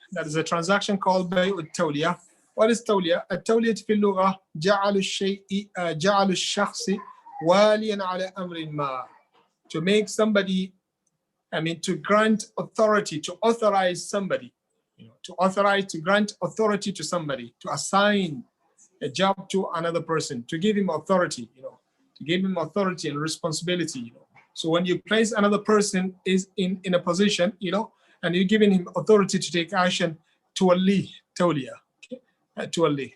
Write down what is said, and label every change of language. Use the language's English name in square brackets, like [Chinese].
[English] That is a transaction called بيع التولية. What is tawliya? [Arabic] التولية في اللغة جعل الشخص واليا على أمر ما. [English] To make somebody, to grant authority, to authorize somebody, to grant authority to somebody, to assign a job to another person, to give him authority, to give him authority and responsibility, So when you place another person is in a position, and you're giving him authority to take action, tuwalli, tawliya, tuwalli.